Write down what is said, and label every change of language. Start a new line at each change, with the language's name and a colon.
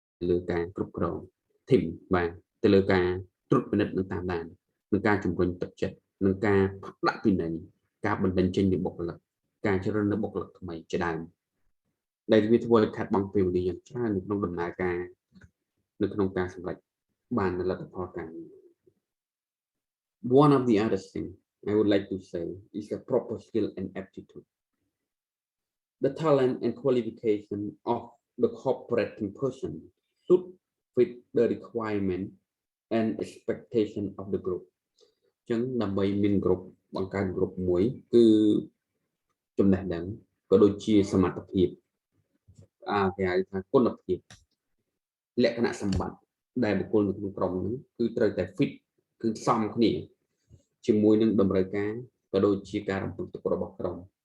Khmer: លើការគ្រប់គ្រង team បាទទៅលើការត្រួតពិនិត្យនិងតាមដាននឹងការជំរុញទឹកចិត្តនឹងការដាក់ពិន័យការបណ្ដឹងចេញនៃបុគ្គលិកការជ្រើសរើសនៅបុគ្គលិកថ្មីជាដើមដែលវាធ្វើឲ្យខាត់បង់ពេលវេលាយ៉ាងច្រើននៅក្នុងដំណើរការនៅក្នុងការសម្រេចបានលទ្ធផលការងារ
English: One of the other things I would like to say is a proper skill and aptitude. The talent and qualification of the cooperating person should fit the requirement and expectation of the group.
Khmer: អញ្ចឹងដើម្បីមាន group បង្កើត group មួយគឺចំណេះដឹងក៏ដូចជាសមត្ថភាពគេហៅថាគុណភាពលក្ខណៈសម្បត្តិដែលបុគ្គលនៅក្នុងក្រុមហ្នឹងគឺត្រូវតែ fit គឺសមគ្នាជាមួយនឹងតម្រូវការក៏ដូចជាការរំពឹងទុករបស់ក្រុម